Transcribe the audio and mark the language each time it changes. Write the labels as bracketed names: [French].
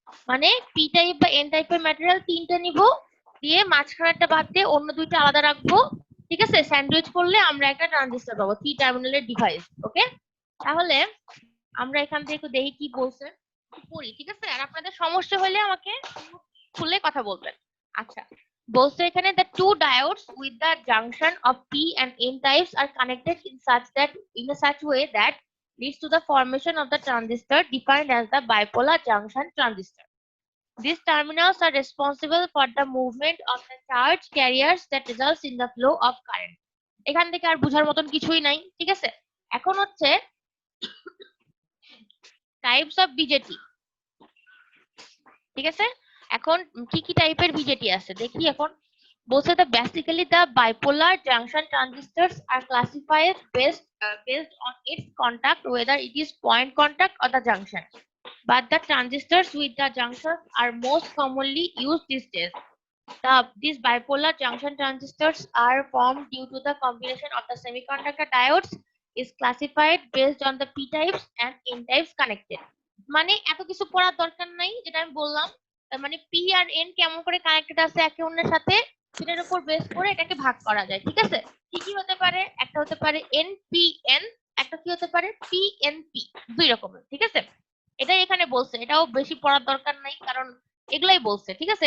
[Bangla] মানে P type বা N টাইপের ম্যাটেরিয়াল তিনটা নিব, দিয়ে মাঝখানেরটা বাদ দিয়ে অন্য দুইটা আলাদা রাখবো, ঠিক আছে? স্যান্ডউইচ করলে আমরা একটা ট্রানজিস্টর পাবো, 3 টার্মিনালের ডিভাইস। ওকে, তাহলে আমরা এখান থেকে একটু দেখি কি বলছে, পড়ি, ঠিক আছে? আর আপনাদের সমস্যা হলে আমাকে খুলে কথা বলবেন। আচ্ছা, বলছে এখানে [English] the two diodes with the junction of P and N types are connected in a such way that leads to the formation of the transistor defined as the bipolar junction transistor. These terminals are responsible for the movement of the charge carriers that results in the flow of current. [Bangla] এখান থেকে আর বুঝার মতন কিছুই নাই, ঠিক আছে? এখন হচ্ছে টাইপস অফ বিজেটি, ঠিক আছে? এখন কি কি টাইপের বিজেটি আছে দেখি। এখন বলছে [English] that basically the bipolar junction transistors are classified based on its contact, whether it is point contact or the junction. But the transistors with the junctions are most commonly used these days. These bipolar junction transistors are formed due to the combination of the semiconductor diodes is classified based on the p types and n types connected. [Bangla] মানে এত কিছু পড়ার দরকার নাই, যেটা আমি বললাম। তার মানে পি আর এন কেমন করে কানেক্টেড আছে একে অন্যের সাথে, সেটার উপর বেস করে এটাকে ভাগ করা যায়, ঠিক আছে? কি কি হতে পারে? একটা হতে পারে এন পি এন, একটা কি হতে পারে পি এন পি, দুই রকমের, ঠিক আছে? এটাই এখানে বলছে, এটাও বেশি পড়ার দরকার নাই, কারণ এগুলাই বলছে, ঠিক আছে?